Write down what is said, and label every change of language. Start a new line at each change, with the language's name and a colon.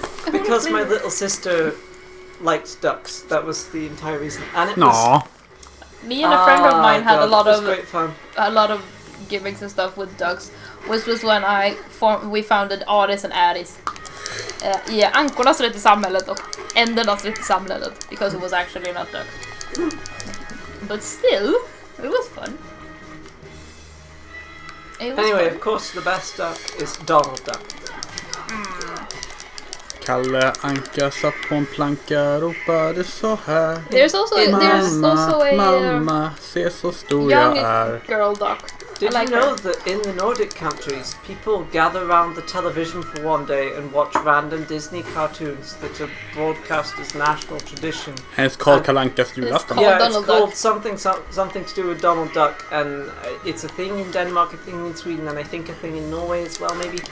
English: Because my little sister liked ducks. That was the entire reason. And it was... Me and a friend of mine had a lot of great fun. A lot of gimmicks and stuff with ducks, which was when we founded Aris and Aris.
Swedish: I ankornas rätt i samhället och ändernas rätt i samhället,
English: because it was actually not ducks. But still, it was fun. Anyway, of course, the best duck is Donald Duck.
Swedish: Kalle Anka satt på en planka, ropade så här.
English: There's also a
Swedish: mamma, se så stor jag är.
English: Girl duck. Did you know that in the Nordic countries, people gather around the television for one day and watch random Disney cartoons that are broadcast as national tradition? And it's called Kalle Ankas julafton. Yeah, it's called something to do with Donald Duck, and it's a thing in Denmark, a thing in Sweden, and I think a thing in Norway as well, maybe.